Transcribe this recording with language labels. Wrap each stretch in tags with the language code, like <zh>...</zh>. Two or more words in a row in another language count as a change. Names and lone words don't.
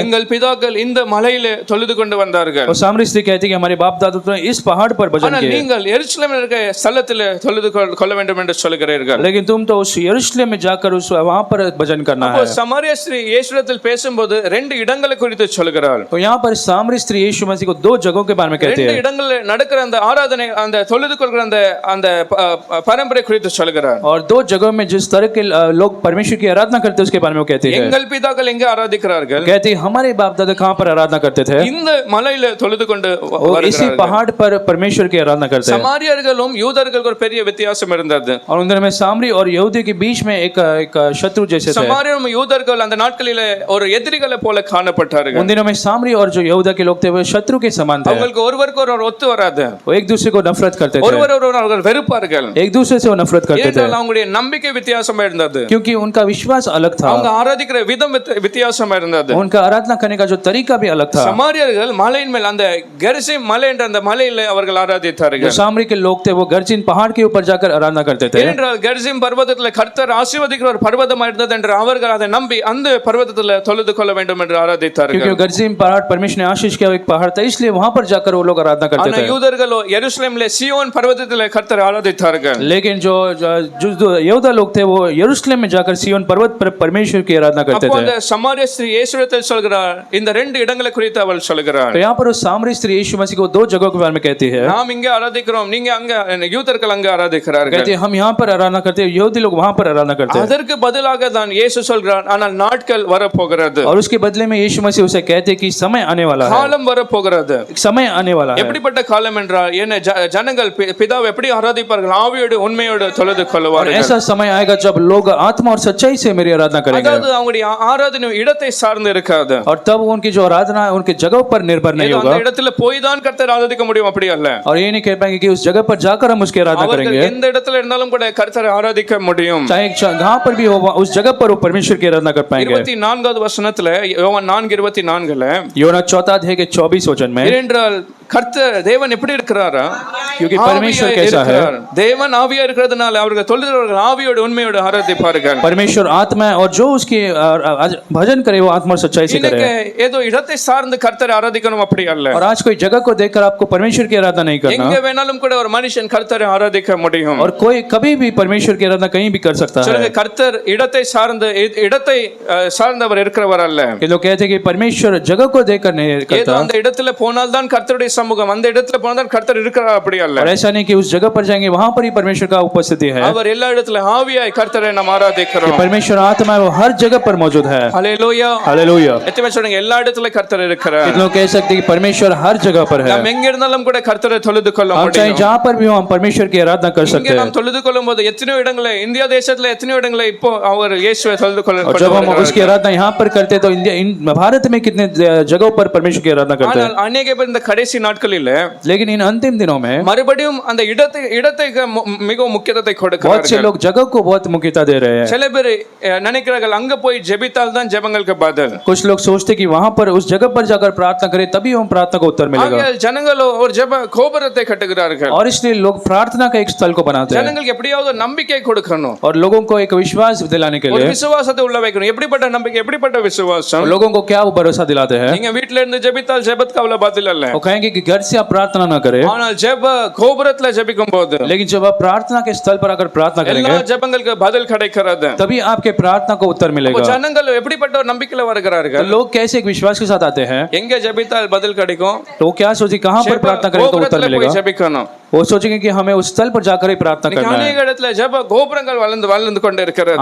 <ta>எங்கள் பிதாக்கள் இந்த மலையிலே தொழுது கொண்டு வந்தார்கள்,</ta> <hi>और सामरी स्त्री कहती है कि हमारे बाप दादा तो इस पहाड़ पर भजन</hi> <ta>ஆனால்</ta> <hi>किए,</hi> <ta>நீங்கள் எருசலேமில் இருக்க ஸ்தலத்திலே தொழுது கொள்ள வேண்டும் என்று சொல்கிறீர்கள்.</ta> <hi>लेकिन तुम तो उस यरूशलेम में जाकर उस वहां पर भजन करना है।</hi> <ta>சமாரிய ஸ்திரீ இயேசுவிடத்தில் பேசும்போது 2 இடங்களை குறித்து சொல்கிறாள்.</ta> <hi>तो यहाँ पर सामरी स्त्री यीशु मसीह को 2 जगहों के बारे में कहती</hi> <ta>2</ta> <hi>है,</hi> <ta>இடங்களில் நடக்கிற அந்த ஆராதனை, அந்த தொழுது கொள்கிற அந்த அந்த பரம்பரை குறித்து சொல்கிறார்.</ta> <hi>और 2 जगहों में जिस तरह के लोग परमेश्वर की आराधना करते हैं उसके बारे में वो कहती है।</hi> <ta>எங்கள் பிதாக்கள் எங்கே ஆராதிக்கிறார்கள்?</ta> <hi>कहती है हमारे बाप दादा कहाँ पर आराधना करते थे?</hi> <ta>இந்த மலையில தொழுது கொண்டு</ta> <hi>वो इसी</hi> <ta>வருகிறார்கள்.</ta> <hi>पहाड़ पर परमेश्वर की आराधना करते हैं।</hi> <ta>சமாரியர்களும் யூதர்களுக்கும் ஒரு பெரிய வித்தியாசம் இருந்தது.</ta> <hi>और उन दिनों में सामरी और यहूदी के बीच में एक शत्रु जैसे थे।</hi> <ta>சமாரியரும் யூதர்கள் அந்த நாட்களிலே ஒரு எதிரிகளை போல காணப்பட்டார்கள்.</ta> <hi>उन दिनों में सामरी और जो यहूदा के लोग थे वो शत्रु के समान थे।</hi> <ta>அவங்களுக்கு ஒருவருக்கு ஒருவர் ஒத்து வராது.</ta> <hi>वो एक दूसरे को नफरत करते थे,</hi> <ta>ஒருவர் ஒருவர் அவர்கள் வெறுப்பார்கள்.</ta> <hi>एक दूसरे से वो नफरत करते थे,</hi> <ta>ஏனென்றால் அவங்களுடைய நம்பிக்கை வித்தியாசமா இருந்தது.</ta> <hi>क्योंकि उनका विश्वास अलग था,</hi> <ta>அவங்க ஆராதிக்கிற விதம் வித்தியாசமா இருந்தது.</ta> <hi>उनका आराधना करने का जो तरीका भी अलग था।</hi> <ta>சமாரியர்கள் மலையின் மேல் அந்த கெரிசிம் மலை என்ற அந்த மலையிலே அவர்கள் ஆராதித்தார்கள்.</ta> <hi>जो सामरी के लोग थे वो गर्जिन पहाड़ के ऊपर जाकर आराधना करते थे।</hi> <ta>ஏனென்றால் கெரிசிம் பர்வதத்திலே கர்த்தர் ஆசீர்வதிக்கிற ஒரு பர்வதமா இருந்தது என்று அவர்கள் அதை நம்பி அந்த பர்வதத்திலே தொழுது கொள்ள வேண்டும் என்று ஆராதித்தார்கள்.</ta> <hi>क्योंकि गर्जिम पहाड़ परमेश्वर ने आशीष किया एक पहाड़ था, इसलिए वहां पर जाकर वो लोग आराधना करते थे।</hi> <ta>யூதர்களோ எருசலேமிலே சியோன் பர்வதத்திலே கர்த்தர் ஆராதித்தார்கள்.</ta> <hi>लेकिन जो यहूदा लोग थे वो यरूशलेम में जाकर सिय्योन पर्वत पर परमेश्वर की आराधना करते</hi> <ta>அப்போ</ta> <hi>थे।</hi> <ta>அந்த சமாரிய ஸ்திரீ இயேசுவிடத்தில் சொல்கிறார், இந்த ரெண்டு இடங்களை குறித்து அவள் சொல்கிறார்.</ta> <hi>तो यहाँ पर उस सामरी स्त्री यीशु मसीह को दो जगहों के बारे में कहती है।</hi> <ta>நாம் இங்கே ஆராதிக்கிறோம், நீங்க அங்க யூதர்கள் அங்க ஆராதிக்கிறார்கள்.</ta> <hi>कहती है हम यहाँ पर आराधना करते हैं, यहूदी लोग वहाँ पर आराधना करते हैं।</hi> <ta>அதற்கு பதிலாக தான் இயேசு சொல்கிறார், ஆனால் நாட்கள் வரப்போகிறது.</ta> <hi>और उसके बदले में यीशु मसीह उसे कहते हैं कि समय आने वाला है,</hi> <ta>காலம் வரப்போகிறது.</ta> <hi>समय आने वाला है।</hi> <ta>எப்படிப்பட்ட காலம் என்றால் என்ன, ஜனங்கள் பிதாவை எப்படி ஆராதிப்பார்கள், ஆவியோடு உண்மையோடு தொழுது கொள்வார்கள்.</ta> <hi>ऐसा समय आएगा जब लोग आत्मा और सच्चाई से मेरी आराधना करेंगे।</hi> <ta>அதாவது அவங்களுடைய ஆராதனை இடத்தை சார்ந்து இருக்காது.</ta> <hi>और तब उनकी जो आराधना है उनके जगह पर निर्भर नहीं होगा।</hi> <ta>அந்த இடத்துல போய் தான் கர்த்தரை ஆராதிக்க முடியும், அப்படி அல்ல.</ta> <hi>और ये नहीं कह पाएंगे कि उस जगह पर जाकर हम उसकी आराधना करेंगे।</hi> <ta>எந்த இடத்துல இருந்தாலும் கூட கர்த்தரை ஆராதிக்க முடியும்.</ta> <hi>चाहे जहाँ पर भी हो उस जगह पर वो परमेश्वर की आराधना कर पाएंगे।</hi> <ta>24வது வசனத்துல யோவான் 4:24</ta> <hi>योना 4 अध्याय के 24 वचन में,</hi> <ta>ஏனென்றால் கர்த்தர் தேவன் எப்படி இருக்கிறாரா,</ta> <hi>क्योंकि परमेश्वर कैसा है,</hi> <ta>தேவன் ஆவியா இருக்கிறதுனால அவர்கள் தொழுகிறவர்கள் ஆவியோடு உண்மையோடு ஆராதிப்பார்கள்.</ta> <hi>परमेश्वर आत्मा है और जो उसकी भजन करे वो आत्मा और सच्चाई से करे।</hi> <ta>ஏதோ இடத்தை சார்ந்து கர்த்தரை ஆராதிக்கணும் அப்படி அல்ல.</ta> <hi>और आज कोई जगह को देखकर आपको परमेश्वर की आराधना नहीं करना।</hi> <ta>எங்க வேணாலும் கூட ஒரு மனுஷன் கர்த்தரை ஆராதிக்க முடியும்.</ta> <hi>और कोई कभी भी परमेश्वर की आराधना कहीं भी कर सकता है।</hi> <ta>சொல்லுங்க, கர்த்தர் இடத்தை சார்ந்தவர் இருக்கிறவர் அல்ல.</ta> <hi>कि लोग कहते हैं कि परमेश्वर जगह को देखकर नहीं</hi> <ta>ஏதோ</ta> <hi>करता,</hi> <ta>அந்த இடத்துல போனால் தான் கர்த்தருடைய சமூகம், அந்த இடத்துல போனால் தான் கர்த்தர் இருக்கிறார் அப்படி அல்ல.</ta> <hi>और ऐसा नहीं कि उस जगह पर जाएंगे वहां पर ही परमेश्वर का उपस्थिति है।</hi> <ta>அவர் எல்லா இடத்துல ஆவியாய் கர்த்தரை நாம் ஆராதிக்கிறோம்.</ta> <hi>परमेश्वर आत्मा है वो हर जगह पर मौजूद है।</hi> <ta>ஹல்லேலூயா,</ta> <hi>हालेलुया।</hi> <ta>எத்தனை சொல்லுங்க, எல்லா இடத்துல கர்த்தர் இருக்கிறார்.</ta> <hi>कितने लोग कह सकते हैं कि परमेश्वर हर जगह पर है।</hi> <ta>நாம் எங்க இருந்தாலும் கூட கர்த்தரை தொழுது கொள்ள</ta> <hi>हम चाहे</hi> <ta>முடியும்.</ta> <hi>जहां पर भी हो हम परमेश्वर की आराधना कर</hi> <ta>இங்க</ta> <hi>सकते हैं।</hi> <ta>நாம் தொழுது கொள்ளும்போது எத்தனையோ இடங்களை, இந்தியா தேசத்துல எத்தனையோ இடங்களை இப்போ அவர் இயேசுவை தொழுது</ta> <hi>और जब हम उसकी आराधना यहाँ पर करते हैं तो भारत में कितने जगहों पर परमेश्वर की आराधना करते हैं।</hi> <ta>ஆனால் अनेक பேர் இந்த கடைசி நாட்களில்</ta> <hi>लेकिन इन अंतिम दिनों में</hi> <ta>மறுபடியும் அந்த இடத்தை மிகவும் முக்கியத்துவத்தை</ta> <hi>बहुत से</hi> <ta>கொடுக்கிறார்கள்.</ta> <hi>लोग जगह को बहुत मुख्यता दे रहे हैं।</hi> <ta>சில பேர் நினைக்கிறார்கள் அங்க போய் ஜெபித்தால் தான் ஜெபங்களுக்கு பதில்.</ta> <hi>कुछ लोग सोचते कि वहां पर उस जगह पर जाकर प्रार्थना करें तभी हम प्रार्थना को उत्तर मिलेगा।</hi> <ta>ஆகையால் ஜனங்களோ ஒரு ஜெப கோபுரத்தை கட்டுகிறார்கள்.</ta> <hi>और इसलिए लोग प्रार्थना का एक स्थल को बनाते हैं</hi> <ta>ஜனங்களுக்கு எப்படியாவது நம்பிக்கை கொடுக்கணும்,</ta> <hi>और लोगों को एक विश्वास दिलाने के</hi> <ta>ஒரு</ta> <hi>लिए</hi> <ta>விசுவாசத்தை உள்ள வைக்கணும். எப்படிப்பட்ட நம்பிக்கை, எப்படிப்பட்ட விசுவாசம்?</ta> <hi>लोगों को क्या वो भरोसा दिलाते हैं।</hi> <ta>நீங்க வீட்ல இருந்து ஜெபித்தால் ஜெபத்துக்கு அவ்வளவு பதில் அல்ல.</ta> <hi>वो कहेंगे कि घर से आप प्रार्थना ना करें,</hi> <ta>ஆனால் ஜெப கோபுரத்துல ஜெபிக்கும் போது</ta> <hi>लेकिन जब आप प्रार्थना के स्थल पर आकर प्रार्थना</hi> <ta>எல்லா</ta> <hi>करेंगे</hi> <ta>ஜெபங்களுக்கு பதில் கிடைக்கிறது.</ta> <hi>तभी आपके प्रार्थना को उत्तर मिलेगा।</hi> <ta>ஜனங்கள் எப்படிப்பட்ட ஒரு நம்பிக்கையில</ta> <hi>तो</hi> <ta>வருகிறார்கள்?</ta> <hi>लोग कैसे एक विश्वास के साथ आते हैं,</hi> <ta>எங்க ஜெபித்தால் பதில் கிடைக்கும்?</ta> <hi>तो वो क्या सोचे कहां पर प्रार्थना करें तो उत्तर</hi> <ta>கோபுரத்துல போய்</ta> <hi>मिलेगा।</hi> <ta>ஜெபிக்கணும்.</ta> <hi>वो सोचेंगे कि हमें उस स्थल पर जाकर ही प्रार्थना करना है।</hi> <ta>அநேக இடத்துல ஜெப கோபுரங்கள் வளர்ந்து கொண்டு இருக்கிறது.</ta>